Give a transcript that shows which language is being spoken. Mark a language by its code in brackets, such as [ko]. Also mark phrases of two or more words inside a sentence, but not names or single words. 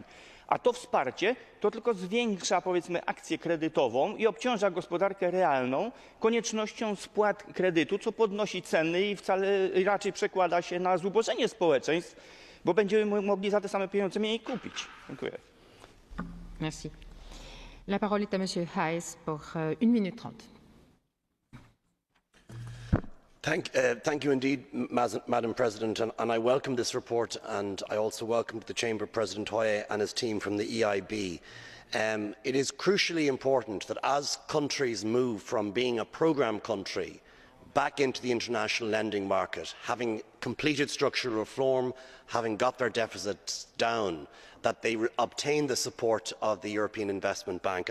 [pl] A to wsparcie to tylko zwiększa, powiedzmy, akcję kredytową i obciąża gospodarkę realną koniecznością spłat kredytu, co podnosi ceny i wcale raczej przekłada się na zubożenie społeczeństw, bo będziemy mogli za te same pieniądze mniej kupić. Dziękuję. [fr] Merci. La parole est à Monsieur Hayes pour 1 minute 30. [en] Thank you indeed, Madam President, and I welcome this report, and I also welcome the Chamber President Hoyer and his team from the EIB. It is crucially important that as countries move from being a programme country back into the international lending market, having completed structural reform, having got their deficits down, that they obtain the support of the European Investment Bank.